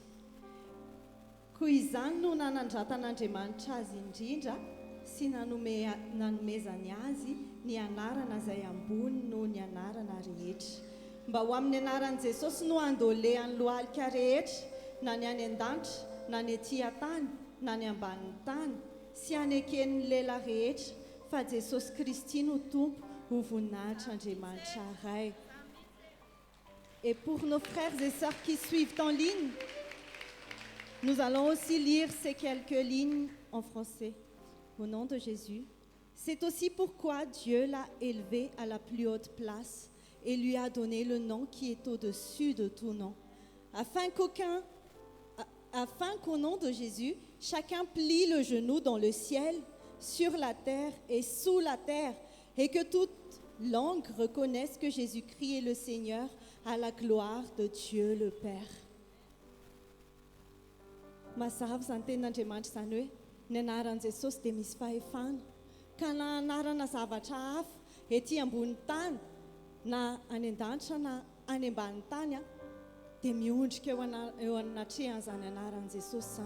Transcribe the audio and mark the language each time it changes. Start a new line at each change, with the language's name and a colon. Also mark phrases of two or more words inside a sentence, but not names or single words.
Malagasy: Koa izany no nanandratan'Andriamanitra azy indrindra sy nanomezany azy ny anarana izay ambony noho ny anarana rehetra. Mba ho amin'ny anaran'i Jesosy no andolehan'ny lohalika rehetra, na ny any an-danitra, na ny etỳ an-tany, na ny ambanin'ny tany, sy aneken'ny lela rehetra, fa Jesosy Kristy no tompo ho voninahitr'Andriamanitra ray.
French: Et pour nos frères et sœurs qui suivent en ligne, nous allons aussi lire ces quelques lignes en français. Au nom de Jésus, c'est aussi pourquoi Dieu l'a élevé à la plus haute place et lui a donné le nom qui est au-dessus de tout nom, afin qu'au nom de Jésus, chacun plie le genou dans le ciel, sur la terre et sous la terre, et que toute langue reconnaisse que Jésus-Christ est le Seigneur, à la gloire de Dieu le Père.
Malagasy: Mazava zany tenin'Andriamanitra zany hoe ny anaran'i Jesosy dia misy fahefana ka na anarana zavatra hafa ety ambony tany na any an-danitra na any ambany tany dia miondrika eo anatrehan'izany anaran'i Jesosy zany.